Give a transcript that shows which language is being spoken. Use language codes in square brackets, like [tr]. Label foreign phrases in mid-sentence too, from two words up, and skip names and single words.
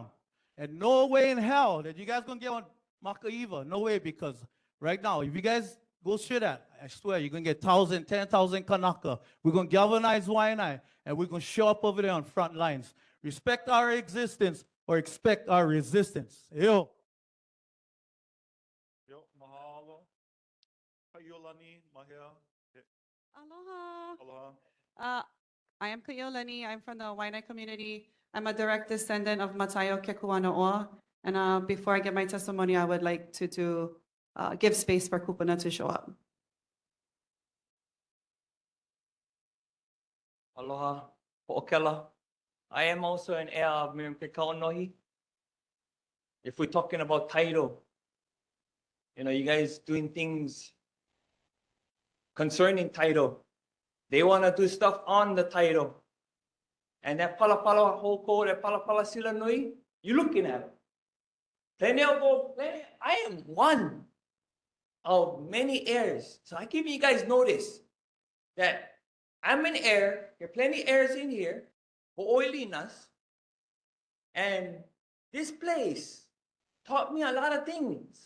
[en] And no way in hell that you guys gonna get on Makaiva. No way, because right now, if you guys go share that, I swear you're gonna get 10,000 Kanaka. We're gonna galvanize Waianae and we're gonna show up over there on front lines. Respect our existence or expect our resistance. Yo. Yo, mahalo. Kaiulani, Mahia. Aloha. Aloha. I am Kaiulani. I'm from the Waianae community. I'm a direct descendant of Matayo Kekuanoa. And before I give my testimony, I would like to give space for Kupuna to show up. Aloha, Ho'okela. I am also an heir of Miriam Kekaunohi. If we're talking about title, you guys doing things concerning title. They want to do stuff on the title. And that [haw] palapala hoko, [en] that [haw] palapala sila nui, [en] you're looking at it. Then they'll go, I am one of many heirs. So I give you guys notice that I'm an heir. There are plenty of heirs in here. Ho'oilinas. And this place taught me a lot of things.